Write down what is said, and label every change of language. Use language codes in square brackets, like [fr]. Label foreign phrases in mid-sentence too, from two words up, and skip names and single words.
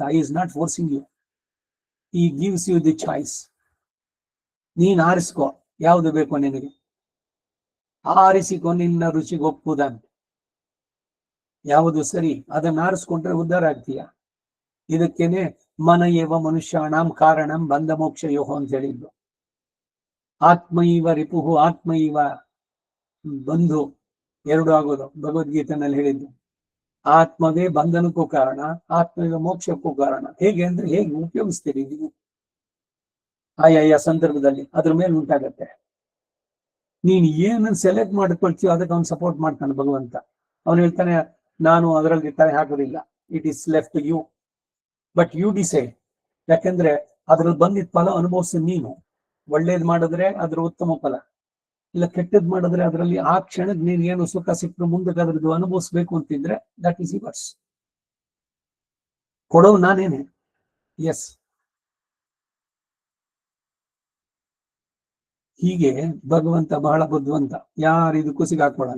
[en] is not forcing you, he gives you the choice. [kn] ನೀನ್ ಆರಿಸ್ಕೋ ಯಾವುದು ಬೇಕೋ ನಿನಗೆ, ಆರಿಸಿಕೊ ನಿನ್ನ ರುಚಿಗೆ ಒಪ್ಪುದಂತೆ. ಯಾವುದು ಸರಿ ಅದನ್ನ ಆರಿಸ್ಕೊಂಡ್ರೆ ಉದ್ಧಾರ ಆಗ್ತೀಯ. ಇದಕ್ಕೇನೆ [sa] ಮನ ಏವ ಮನುಷ್ಯಾಣಂ ಕಾರಣಂ ಬಂಧ ಮೋಕ್ಷ ಯೋಹ [kn] ಅಂತ ಹೇಳಿದ್ದು. [sa] ಆತ್ಮೈವ ರಿಪುಹು ಆತ್ಮೈವ ಬಂಧು [kn] ಎರಡು ಆಗೋದು ಭಗವದ್ಗೀತೆನಲ್ಲಿ ಹೇಳಿದ್ದು. ಆತ್ಮವೇ ಬಂಧನಕ್ಕೂ ಕಾರಣ, ಆತ್ಮೈವ ಮೋಕ್ಷಕ್ಕೂ ಕಾರಣ. ಹೇಗೆ ಅಂದ್ರೆ ಹೇಗೆ ಉಪಯೋಗಿಸ್ತೀರಿ ನೀವು ಆಯಾ ಸಂದರ್ಭದಲ್ಲಿ ಅದ್ರ ಮೇಲೆ ಉಂಟಾಗತ್ತೆ. ನೀನ್ ಏನನ್ನ ಸೆಲೆಕ್ಟ್ ಮಾಡ್ಕೊಳ್ತೀಯೋ ಅದಕ್ಕೆ ಅವ್ನು ಸಪೋರ್ಟ್ ಮಾಡ್ತಾನೆ ಭಗವಂತ. ಅವನು ಹೇಳ್ತಾನೆ, ನಾನು ಅದರಲ್ಲಿ ತಲೆ ಹಾಕೋದಿಲ್ಲ, [en] it is left to you, but you decide. [kn] ಯಾಕಂದ್ರೆ ಅದ್ರಲ್ಲಿ ಬಂದಿದ್ದ ಫಲ ಅನುಭವಿಸಿ ನೀನು. ಒಳ್ಳೇದ್ ಮಾಡಿದ್ರೆ ಅದ್ರ ಉತ್ತಮ ಫಲ, ಇಲ್ಲ ಕೆಟ್ಟದ್ ಮಾಡಿದ್ರೆ ಅದರಲ್ಲಿ ಆ ಕ್ಷಣಕ್ಕೆ ನೀನ್ ಏನು ಸುಖ ಸಿಕ್ಕರು ಮುಂದಕ್ಕೆ ಅದ್ರದ್ದು ಅನುಭವಿಸ್ಬೇಕು ಅಂತಿದ್ರೆ [en] that is yours. [kn] ಕೊಡೋದು ನಾನೇನೆ. ಎಸ್, ಹೀಗೆ ಭಗವಂತ ಬಹಳ ಬುದ್ಧಿವಂತ, ಯಾರಿದಕ್ಕೂ ಸಿಗಾಕೊಳ್ಳಲ್ಲ.